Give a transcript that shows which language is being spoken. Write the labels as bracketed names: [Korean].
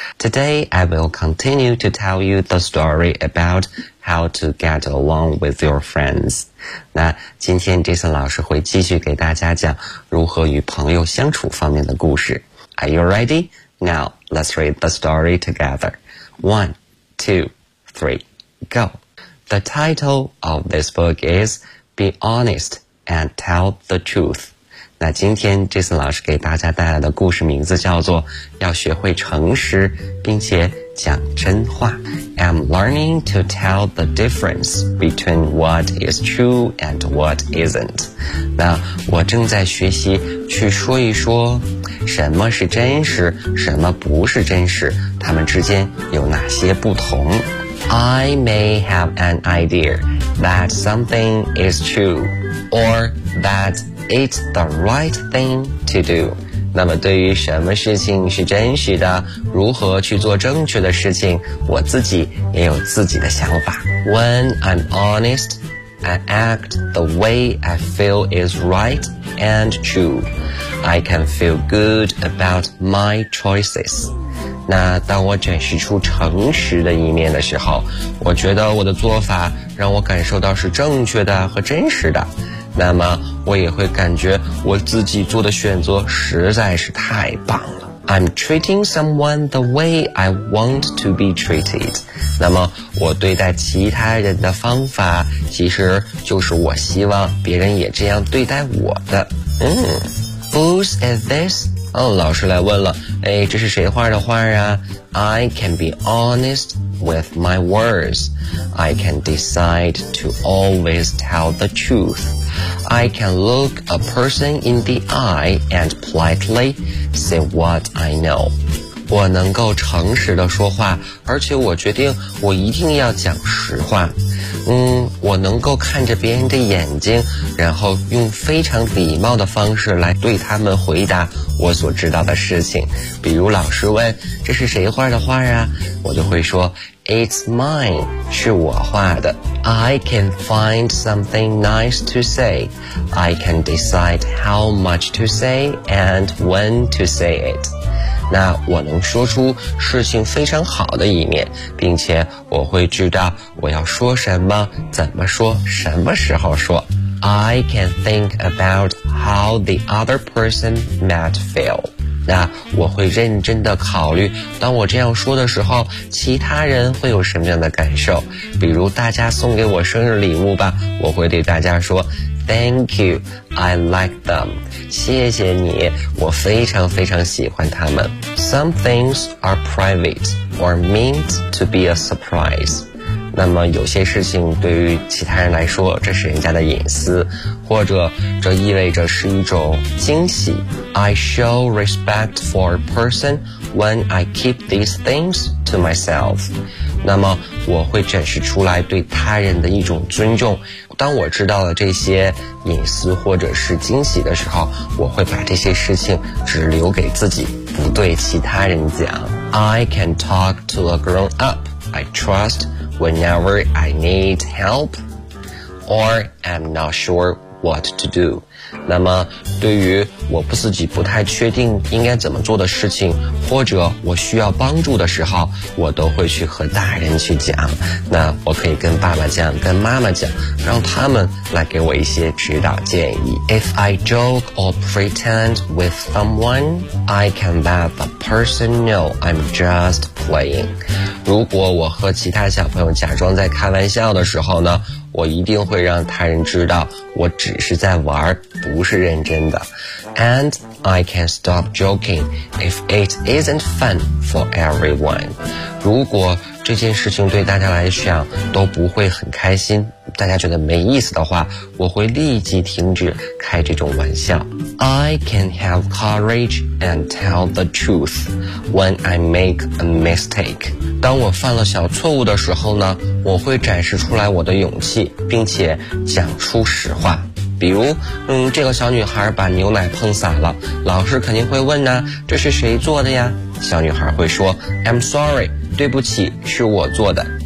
[English] Today, I will continue to tell you the story about how to get along with your friends. [Chinese] 那今天 Jason 老师会继续给大家讲如何与朋友相处方面的故事。 [English] Are you ready? Now, let's read the story together. 1, 2, 3, go. The title of this book is Be Honest and Tell the Truth. [Chinese] 那今天 Jason 老师给大家带来的故事名字叫做要学会诚实并且讲真话。 [English] I'm learning to tell the difference between what is true and what isn't. [Chinese] 那我正在学习去说一说什么是真实，什么不是真实，他们之间有哪些不同。 [English] I may have an idea that something is true or thatIt's the right thing to do. [Chinese] 那么对于什么事情是真实的，如何去做正确的事情，我自己也有自己的想法。 [English] When I'm honest, I act the way I feel is right and true. I can feel good about my choices. [Chinese] 那当我展示出诚实的一面的时候，我觉得我的做法让我感受到是正确的和真实的，那么我也会感觉我自己做的选择实在是太棒了。 [English] I'm treating someone the way I want to be treated. [Chinese] 那么我对待其他人的方法其实就是我希望别人也这样对待我的。 [English] Whose is this? [Chinese] 哦，老师来问了，哎，这是谁画的画啊？ [English] I can be honest with my words. I can decide to always tell the truth. I can look a person in the eye and politely say what I know. [Chinese] 我能够诚实地说话，而且我决定我一定要讲实话。我能够看着别人的眼睛，然后用非常礼貌的方式来对他们回答我所知道的事情。比如老师问，这是谁画的画啊？我就会说 [English] It's mine, [Chinese] 是我画的。 [English] I can find something nice to say. I can decide how much to say and when to say it. [Chinese] 那我能说出事情非常好的一面，并且我会知道我要说什么，怎么说，什么时候说。 [English] I can think about how the other person might feel. [Chinese] 那我会认真的考虑，当我这样说的时候，其他人会有什么样的感受？比如大家送给我生日礼物吧，我会对大家说 [English] Thank you, I like them. [Chinese] 谢谢你，我非常非常喜欢他们。 [English] Some things are private or meant to be a surprise. [Chinese] 那么有些事情对于其他人来说，这是人家的隐私，或者这意味着是一种惊喜。 [English] I show respect for a person when I keep these things to myself. [Chinese] 那么我会展示出来对他人的一种尊重，当我知道了这些隐私或者是惊喜的时候，我会把这些事情只留给自己，不对其他人讲。 [English] I can talk to a grown up I trustWhenever I need help or I'm not sure what to do. [Chinese] 那么对于我不自己不太确定应该怎么做的事情，或者我需要帮助的时候，我都会去和大人去讲。那我可以跟爸爸讲，跟妈妈讲，让他们来给我一些指导建议。 [English] If I joke or pretend with someone, I can let the person know I'm just playing. [Chinese] 如果我和其他小朋友假装在开玩笑的时候呢，我一定会让他人知道我只是在玩，不是认真的。 [English] And I can stop joking if it isn't fun for everyone. [Chinese] 如果这件事情对大家来讲都不会很开心，大家觉得没意思的话，我会立即停止开这种玩笑。 [English] I can have courage and tell the truth when I make a mistake. [Chinese] 当我犯了小错误的时候呢，我会展示出来我的勇气，并且讲出实话。比如这个小女孩把牛奶碰洒了，老师肯定会问呢，这是谁做的呀？小女孩会说 [English] I'm sorry, [Chinese] 对不起，是我做的。